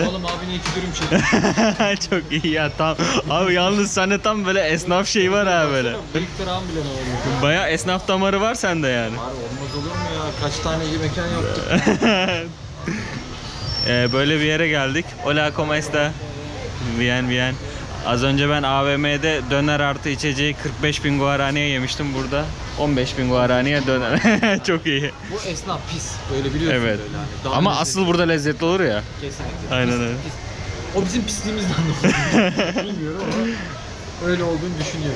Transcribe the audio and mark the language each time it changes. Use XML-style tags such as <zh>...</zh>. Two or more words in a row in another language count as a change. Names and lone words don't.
<tr>Oğlum abine 2 dürüm çek. Çok iyi ya tam. Abi yalnız sende tam böyle esnaf şeyi var ha böyle. Bıyık tıram bile ne oluyor? Bayağı esnaf damarı var sende yani. Var olmaz olur mu ya? Kaç tane iyi mekan yaptık. Böyle bir yere geldik.</tr> <es>Hola, ¿cómo está? Bien, bien.</es> <tr>Az önce ben AVM'de döner artı içeceği 45.000 guaraniye yemiştim burada. 15.000 guaraniye döner. Çok iyi. Bu esnaf pis. Böyle biliyorsun Evet. böyle. Hani. Daha Ama lezzetli. asıl burada lezzetli olur ya. Kesinlikle. Aynen Pis, öyle. pis. O bizim pisliğimizden dolayı. Bilmiyorum ama öyle olduğunu düşünüyoruz.</tr>